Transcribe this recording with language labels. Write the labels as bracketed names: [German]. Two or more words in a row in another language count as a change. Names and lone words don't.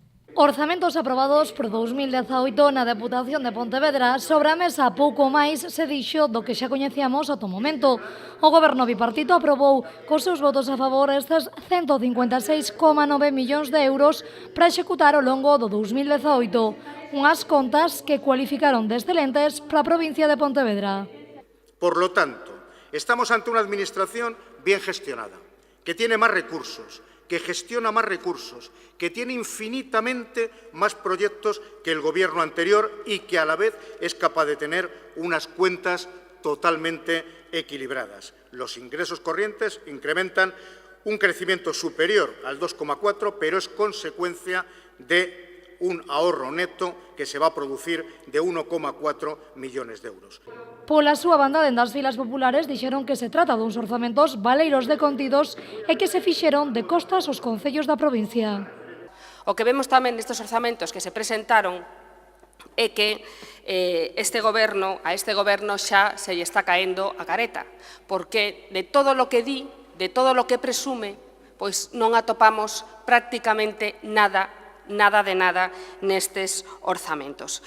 [Galician] Orzamentos aprobados por 2018 na Deputación de Pontevedra. Sobre a mesa pouco máis se dixo do que xa coñecíamos ata o momento. O Goberno bipartito aprobou cos seus votos a favor estes 156,9 millóns de euros para executar ao longo do 2018. Unhas contas que cualificaron de excelentes para a provincia de Pontevedra. [Spanish] Por lo tanto, estamos ante una administración bien gestionada, que tiene más recursos, que gestiona más recursos, que tiene infinitamente más proyectos que el Gobierno anterior y que a la vez es capaz de tener unas cuentas totalmente equilibradas. Los ingresos corrientes incrementan un crecimiento superior al 2,4, pero es consecuencia de un ahorro neto que se va a producir de 1,4 millones de euros. [Galician] Pola súa banda, dende as filas populares dixeron que se trata duns orzamentos baleiros de contidos e que se fixeron de costas aos concellos da provincia. O que vemos tamén nestes orzamentos que se presentaron é que a este goberno xa se lle está caendo a careta, porque de todo o que di, de todo o que presume, pois non atopamos prácticamente nada nestes orzamentos.